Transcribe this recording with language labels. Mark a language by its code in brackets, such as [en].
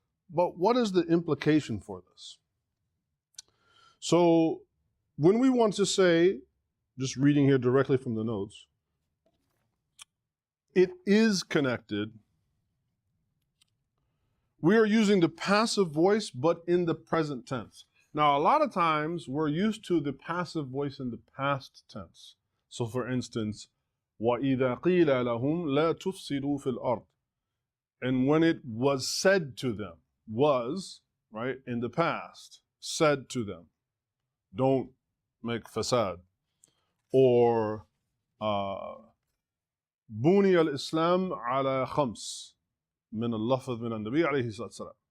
[en] But what is the implication for this? So when we want to say, just reading here directly from the notes, it is connected. We are using the passive voice, but in the present tense. Now, a lot of times we're used to the passive voice in the past tense. So for instance, [ar] وَإِذَا قِيلَ لَهُمْ لَا تُفْسِدُوا فِي الْأَرْضِ. [en] And when it was said to them, was, right, in the past, said to them, don't make fasad. [ar] Or بُنِيَ الْإِسْلَامُ عَلَى خَمْسٍ من اللفظ من النبي عليه الصلاة والسلام.